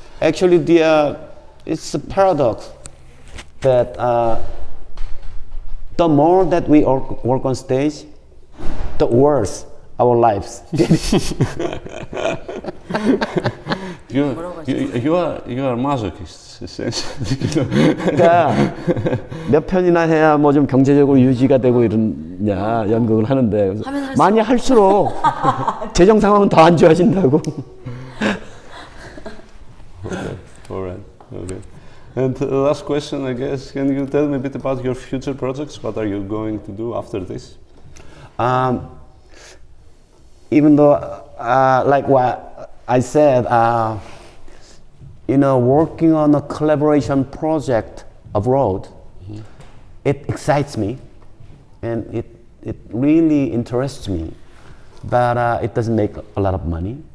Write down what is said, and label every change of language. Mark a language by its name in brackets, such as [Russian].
[English] Actually, it's a paradox that the more that we work on stage, the worse our lives. You are masochists, essentially. [Korean] 그러니까 몇 편이나 해야 뭐 좀 경제적으로 유지가 되고 이러냐 연극을 하는데 많이 할수록 재정 상황은 더 안 좋아진다고. [English] Okay, all right, okay. And last question, I guess, can you tell me a bit about your future projects? What are you going to do after this? Even though, like what I said, you know, working on a collaboration project abroad, it excites me, and it really interests me, but it doesn't make a lot of money.